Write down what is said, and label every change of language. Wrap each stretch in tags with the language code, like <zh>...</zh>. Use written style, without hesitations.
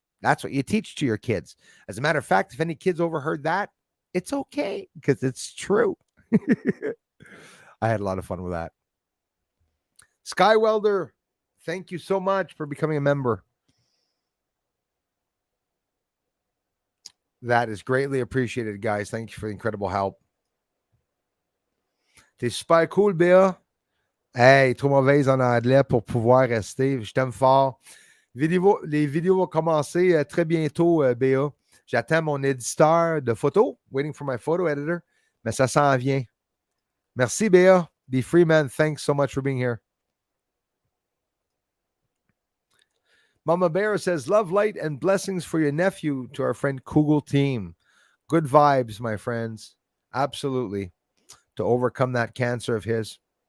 <en>That's what you teach to your kids. As a matter of fact, if any kids overheard that, it's okay because it's true. I had a lot of fun with that. Sky Welder, thank you so much for becoming a member. That is greatly appreciated, guys. Thank you for the incredible help.</en> <fr>T'es super cool, Béa. Hey, trop mauvaise en anglais pour pouvoir rester. Je t'aime fort. Les vidéos vont commencer très bientôt, Béa. J'attends mon éditeur de photos.</fr> <en>Waiting for my photo editor.</en> <fr>Mais ça s'en vient. Merci, Béa.</fr> <en>Be free, man. Thanks so much for being here. Mama Bear says, love, light, and blessings for your nephew to our friend Kugel team. Good vibes, my friends. Absolutely. To overcome that cancer of his.</en>